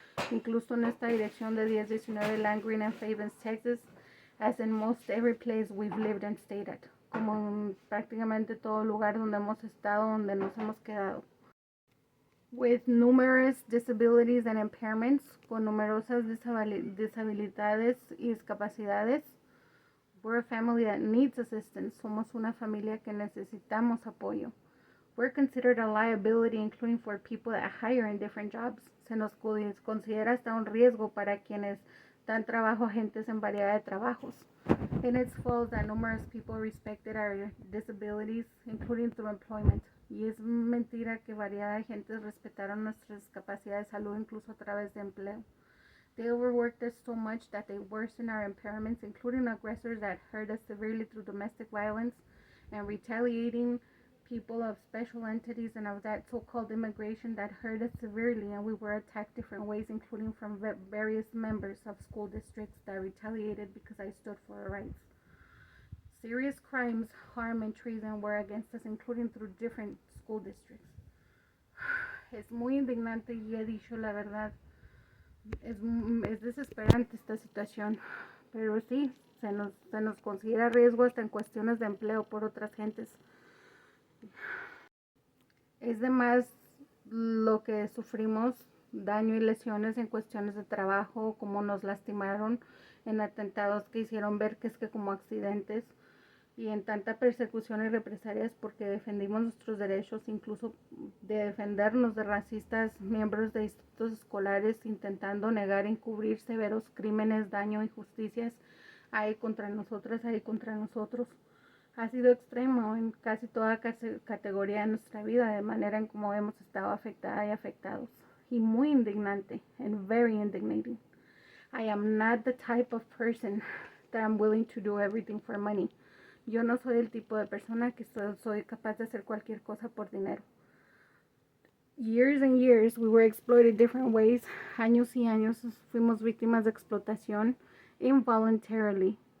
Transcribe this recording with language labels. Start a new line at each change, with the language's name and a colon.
Spanish: incluso en esta dirección de 1019 Landgreen and Fabens, Texas,
English: as in most every place we've lived and stayed at,
Spanish: como en prácticamente todo lugar donde hemos estado, donde nos hemos quedado.
English: With numerous disabilities and impairments,
Spanish: con numerosas disabilidades y discapacidades.
English: We're a family that needs assistance.
Spanish: Somos una familia que necesitamos apoyo.
English: We're considered a liability, including for people that hire in different jobs.
Spanish: Se nos considera hasta un riesgo para quienes dan trabajo a gentes en variedad de trabajos.
English: And it's false that numerous people respected our disabilities, including through employment.
Spanish: Y es mentira que variedad de gentes respetaron nuestras discapacidades de salud, incluso a través de empleo.
English: They overworked us so much that they worsened our impairments, including aggressors that hurt us severely through domestic violence and retaliating people of special entities and of that so-called immigration that hurt us severely, and we were attacked different ways, including from various members of school districts that retaliated because I stood for our rights. Serious crimes, harm, and treason were against us, including through different school districts.
Spanish: Es muy indignante y he dicho la verdad. Es desesperante esta situación, pero sí, se nos considera riesgo hasta en cuestiones de empleo por otras gentes. Es de más lo que sufrimos, daño y lesiones en cuestiones de trabajo, como nos lastimaron en atentados que hicieron ver que es que como accidentes, y en tanta persecución y represalias porque defendimos nuestros derechos, incluso de defendernos de racistas, miembros de institutos escolares intentando negar y encubrir severos crímenes, daño, injusticias hay contra nosotras, hay contra nosotros. Ha sido extremo en casi toda categoría de nuestra vida, de manera en como hemos estado afectadas y afectados. Y muy indignante,
English: and very indignating. I am not the type of person that I'm willing to do everything for money.
Spanish: Yo no soy el tipo de persona que soy capaz de hacer cualquier cosa por dinero.
English: Years and years we were exploited different ways.
Spanish: Años y años fuimos víctimas de explotación involuntariamente.